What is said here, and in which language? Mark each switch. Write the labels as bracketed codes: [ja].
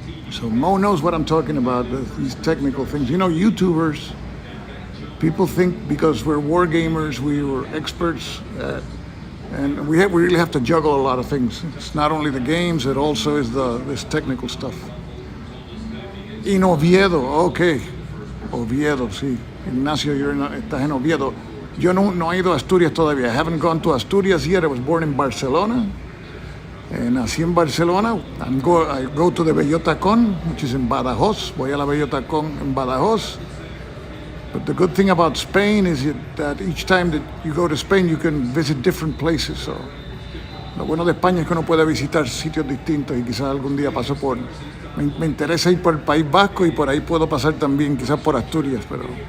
[en] So Mo knows what I'm talking about, these technical things. You know, YouTubers, people think because we're war gamers, we were experts, and we really have to juggle a lot of things. It's not only the games, it also is this technical stuff. In Oviedo, okay. Oviedo, sí. [es] Ignacio, estás en Oviedo. Yo no he ido a Asturias todavía. [en] I haven't gone to Asturias yet. I was born in Barcelona. [es] Nací en Barcelona. [en] I go to the Bellotacón, which is in Badajoz. [es] Voy a la Bellotacón en Badajoz. [en] But the good thing about Spain is that each time that you go to Spain, you can visit different places. [es] So, lo bueno de España es que uno puede visitar sitios distintos, y quizás algún día paso por... Me interesa ir por el País Vasco, y por ahí puedo pasar también, quizás por Asturias, pero...